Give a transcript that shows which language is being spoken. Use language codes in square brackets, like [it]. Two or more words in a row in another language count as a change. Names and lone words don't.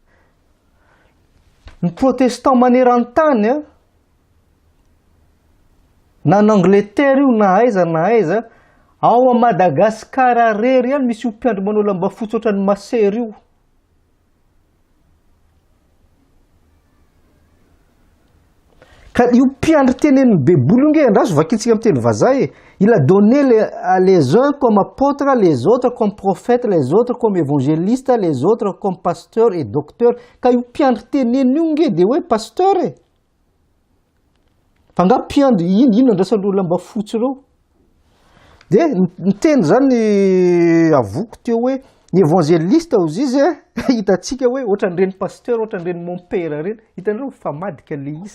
[mg] Ny protestant maneran-tany na [fr] en Angleterre [mg] io na aiza ao a Madagascar rery ihany misy io mpiandro manao lamba fotsy ohatran'ny masery io. Ka io mpiandro tenen'ny baiboly nge andraso vakintsika amin'ny teny vazaha [fr] il a donné les uns comme apôtres, les autres comme prophètes, les autres comme évangélistes, les autres comme pasteurs et docteurs. [mg] Ka io mpiandro teneny io nge dia hoe pasteur e. Fa nga mpiandro ino andrasan'ireo lamba fotsy ireo. Dia ny teny zany avoko teo hoe ny évangéliste ozy izy hitantsika hoe ohatran'ireny pasteur, ohatran'ireny mon-père reny, hitanareo fa madika le izy.